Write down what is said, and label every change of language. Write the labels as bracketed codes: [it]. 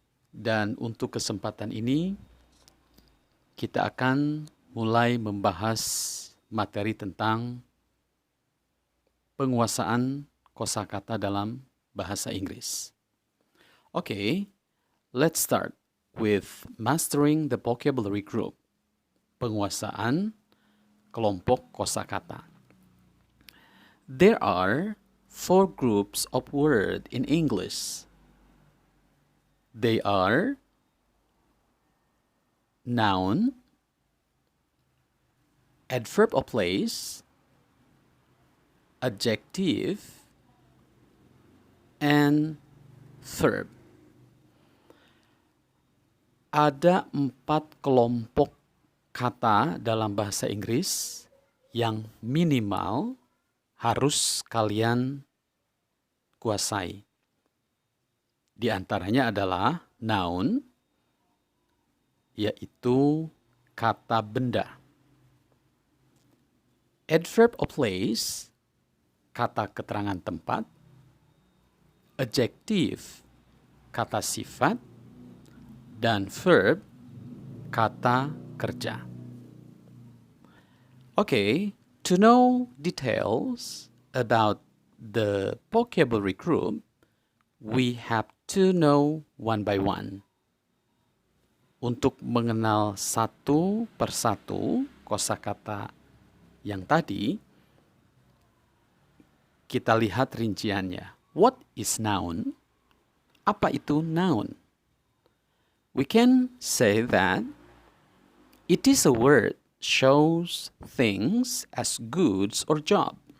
[id] Dan untuk kesempatan ini, kita akan mulai membahas materi tentang penguasaan kosakata dalam bahasa Inggris. [en] Okay, let's start with mastering the vocabulary group. [id] Penguasaan kelompok kosakata. [en] There are 4 groups of words in English. They are noun, adverb of place, adjective, and verb. [id] Ada 4 kelompok kata dalam bahasa Inggris yang minimal harus kalian kuasai. Di antaranya adalah noun, yaitu kata benda. Adverb of place, kata keterangan tempat. Adjective, kata sifat. Dan verb, kata kerja. [en] Okay. To know details about the vocabulary group, we have to know one by one. [id] Untuk mengenal satu persatu kosakata yang tadi, kita lihat rinciannya. [en] What is noun? [id] Apa itu noun? [en] We can say that it is a word shows things as goods or job.